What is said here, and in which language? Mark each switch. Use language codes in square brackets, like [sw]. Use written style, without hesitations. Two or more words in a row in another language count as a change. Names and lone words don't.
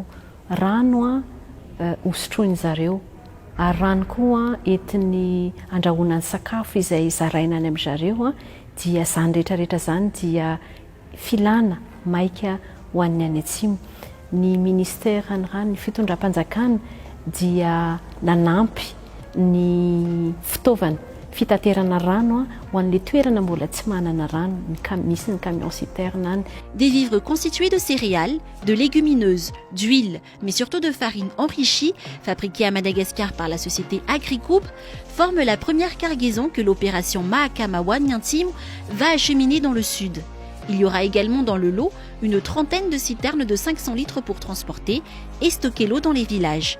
[mg] Rano a hosotroiny zareo ary rano koa entiny andrahoana ny sakafo izay zaraina any amin'ny zareo a dia zany rehetrarehetra zany dia filana maika ho an'ny any atsimo. Ny ministera ny rano, ny fitondram-panjakana dia nanampy ny fitaovana fitaterana rano ho an'ilay toerana mbola tsy manana rano, misy ny [fr] camion citerne [mg] any. [fr] Des vivres constitués de céréales, de légumineuses, d'huile, mais surtout de farine enrichie, fabriquée à Madagascar par la société Agricoupe, forment la première cargaison que l'opération Mahakama Niantimo va acheminer dans le sud. Il y aura également dans le lot une trentaine de citernes de 500 litres pour transporter et stocker l'eau dans les villages.